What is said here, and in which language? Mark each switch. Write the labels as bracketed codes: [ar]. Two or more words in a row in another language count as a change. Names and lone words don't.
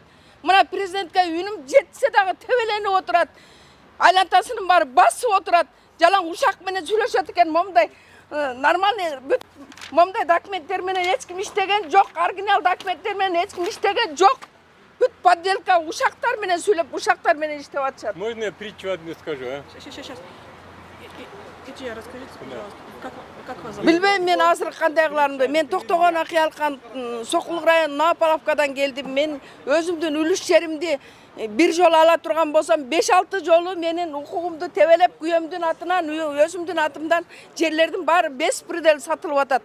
[ky] Мына президентке үнүм жетсе дагы тебеленип отурат. Айлантасынын баары басып отурат. Жалаң ушак менен сүйлөшөт экен, момдай нормальный момдай документтер менен эч ким иштеген жок, оригинал документтер менен эч ким иштеген жок. Бүт подделка ушактар менен сүйлөп, ушактар менен иштеп атышат. [ru] Можно я притчу одну скажу, а? Сейчас. Идея, расскажите, пожалуйста. Как вас зовут? [ky] Билбейм мен азыр кандай кыларымды. Мен Токтогон Акыялкан Сокулук району Напаловкадан келдим. Мен өзүмдүн үлүш жеримди бир жолу ала турган болсом 5-6 жолу менин укугумду тебелеп, күйөөмдүн атынан, өзүмдүн атымдан жерлердин баары беспредел сатылып атат.